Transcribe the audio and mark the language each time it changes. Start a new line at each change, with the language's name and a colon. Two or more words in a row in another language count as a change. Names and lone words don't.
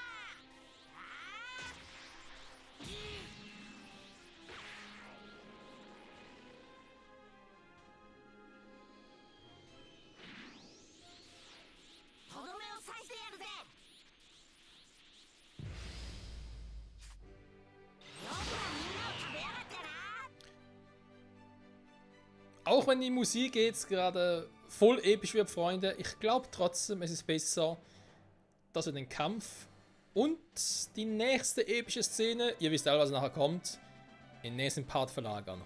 Japanese: とどめを刺してやるぜ。よくはみんなを食べやがったな。
German: Auch wenn die Musik jetzt gerade voll episch wird, Freunde, ich glaube trotzdem, es ist besser, dass wir den Kampf und die nächste epische Szene, ihr wisst alle, was nachher kommt, in den nächsten Part verlagern.